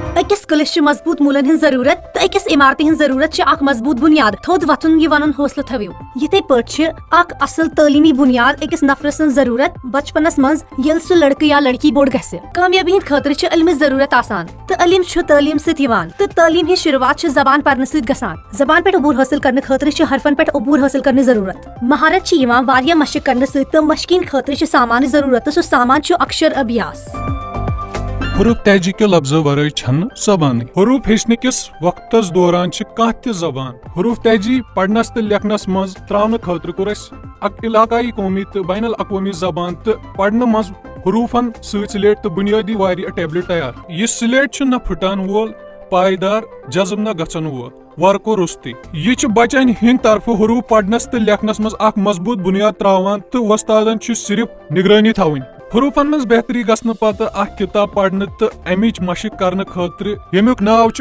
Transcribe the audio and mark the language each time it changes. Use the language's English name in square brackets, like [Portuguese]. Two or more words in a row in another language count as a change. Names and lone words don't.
[Kashmiri] أکِس کُلِس چھِ مضبوٗط موٗلن ہٕنٛز ضروٗرت تہٕ أکِس عمارتہِ ہٕنٛز ضروٗرت چھِ اکھ مضبوٗط بُنیاد تھوٚد وۄتھُن یہِ وَنُن حوصلہٕ تھٲوِو یِتھے پٲٹھۍ چھِ اکھ اصل تعلیٖمی بُنیاد أکِس نفرٕ سٕنٛز ضروٗرت بچپنس منٛز ییٚلہِ سُہ لڑکہٕ یا لڑکی بوٚڑ گژھِ کامیٲبی ہٕنٛدِ خٲطرٕ چھِ علمٕچ ضروٗرت آسان تہٕ علم چھُ تعلیٖم سۭتۍ یِوان تہٕ تعلیٖم ہٕنٛز شروعات چھِ زبان پرنہٕ سۭتۍ گژھان زبان پٮ۪ٹھ عبوٗر حٲصِل کرنہٕ خٲطرٕ چھِ حرفن پٮ۪ٹھ عبوٗر حٲصِل کرنٕچ ضروٗرت مہارت چھِ یِوان واریاہ مشق کرنہٕ سۭتۍ تہٕ مشقہِ ہٕنٛدِ خٲطرٕ چھِ سامانٕچ ضروٗرت تہٕ سُہ سامان چھُ اکشر ابیاس حروف تہجی کے لفظو ورٲے چھنہٕ زبانٕے حروف ہیٚچھنہٕ کِس وقتس دوران چھِ کانٛہہ تہِ زبان حروف تہجی پرنس تہٕ لیکھنس منٛز تراونہٕ خٲطرٕ کوٚر اسہِ اکھ علاقائی قومی تہٕ بین الاقوامی زبان تہٕ پرنہٕ منٛز حروفن سۭتۍ سلیٹ تہٕ بُنیٲدی واریاہ ٹیبلِٹ تیار یہِ سلیٹ چھُ نہ پھٕٹن وول پائیدار جذب نہ گژھن وول ورکو روٚستُے یہِ چھُ بچن ہٕنٛدِ طرفہٕ حروف پرنس تہٕ لیکھنس منٛز اکھ مضبوٗط بُنیاد تراوان تہٕ وۄستادن چھُ صرف نگرٲنی تھاوٕنۍ حروفن منٛز بہتری گژھنہٕ پتہٕ اکھ کتاب پرنہٕ تہٕ امِچ مشق کرنہٕ خٲطرٕ ییٚمیُک ناو چھُ